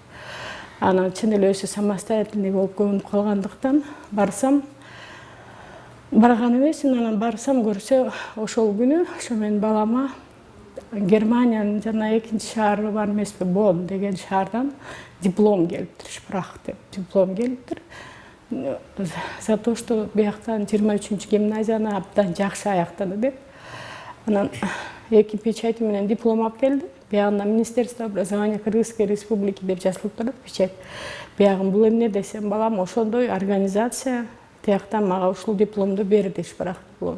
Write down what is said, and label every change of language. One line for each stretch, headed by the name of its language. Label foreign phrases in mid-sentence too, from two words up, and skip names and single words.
Kyrgyz: Анан чын эле өзү самостоятельный болуп көнүп калгандыктан барсам, барган эмесмин. Анан барсам көрсө, ошол күнү ошо менин балама Германиянын жана экинчи шаары бар эмеспи, Бон деген шаардан диплом келиптир, шпрах деп диплом келиптир.
Russian: За то, что
Kyrgyz: бияктан 23 гимназияны абдан жакшы аяктады деп. Анан 2 печать менен диплом алып келди. Биягында Министерство образования Кыргызской республики деп жазылып турат печать. Биягын бул эмне десем, балам ошондой организация тияктан мага ушул дипломду берди, шпрах диплом.